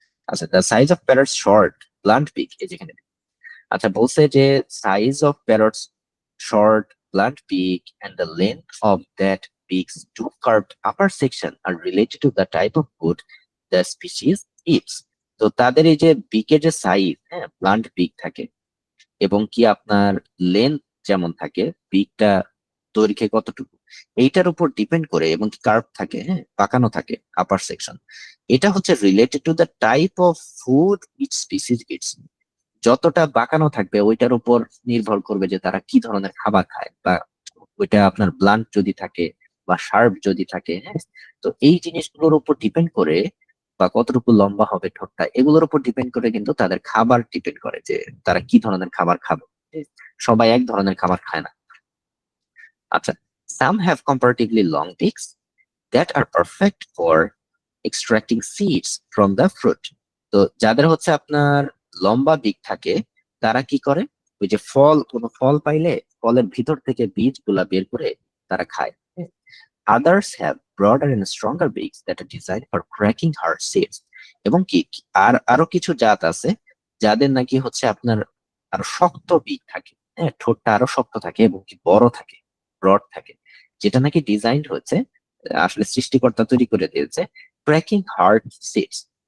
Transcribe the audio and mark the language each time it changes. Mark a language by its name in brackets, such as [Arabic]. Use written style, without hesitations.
[English] আচ্ছা, the size of parrots short blunt beak, [Bangla] এই যেখানে আচ্ছা বলছে যে [English] Size of parrots short blunt beak and the length of that beak's two curved upper section are related to the type of food the species eats. [Bangla] তো তাদের এই যে বিকের যে সাইজ, হ্যাঁ, ব্লান্ট বিক থাকে, এবং কি আপনার লেন্থ যেমন থাকে, বিকটা দৈর্ঘ্যে কতটুকু, এইটার উপর ডিপেন্ড করে, এবং কি কার্ভ থাকে, হ্যাঁ, বাঁকানো থাকে আপার সেকশন, এটা হচ্ছে [English] Related to the type of food each species eats. [Bangla] যতটা বাঁকানো থাকবে ওইটার উপর নির্ভর করবে যে তারা কি ধরনের খাবার খায়, বা ওইটা আপনার ব্লান্ট যদি থাকে বা শার্প যদি থাকে, হ্যাঁ, তো এই জিনিসগুলোর উপর ডিপেন্ড করে, বা কতটুকু লম্বা হবে ঠোঁটটা, এগুলোর উপর ডিপেন্ড করে কিন্তু তাদের খাবার ডিপেন্ড করে যে তারা কি ধরনের খাবার খাবে। সবাই এক ধরনের খাবার খায় না। [English] আচ্ছা, some have comparatively long beaks that are perfect for extracting seeds from the fruit. [Bangla] তো যাদের হচ্ছে আপনার লম্বা বিক থাকে, তারা কি করে, ওই যে কোনো ফল পাইলে ফলের ভিতর থেকে বীজগুলা বের করে তারা খায়। [English] Others have broader and stronger beaks that are designed for cracking hard seeds. [Bangla] এবং কি আরো কিছু জাত আছে যাদের নাকি হচ্ছে আপনার আরো শক্ত বিক থাকে, হ্যাঁ, ঠোঁটটা আরো শক্ত থাকে এবং কি বড় থাকে, ব্রড থাকে, যেটা নাকি ডিজাইন হচ্ছে, আসলে সৃষ্টিকর্তা তৈরি করে দিয়েছে [English] Cracking hard seeds.